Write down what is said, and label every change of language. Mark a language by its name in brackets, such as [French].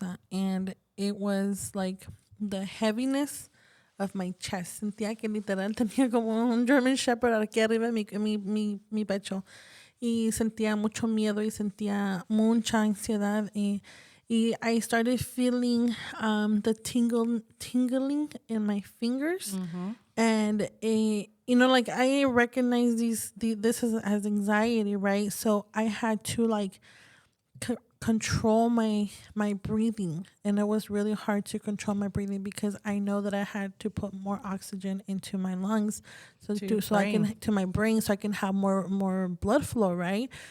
[English] And it was like the heaviness of my chest. [Spanish] Sentía que literal tenía como un German Shepherd aquí arriba de mi pecho. Y sentía mucho miedo y sentía mucha ansiedad. [English] Y I started feeling the tingling in my fingers. And, like I recognize this as anxiety, right? So I had to like control my breathing, and it was really hard to control my breathing because I know that I had to put more oxygen into my lungs I can to my brain so I can have more blood flow, right?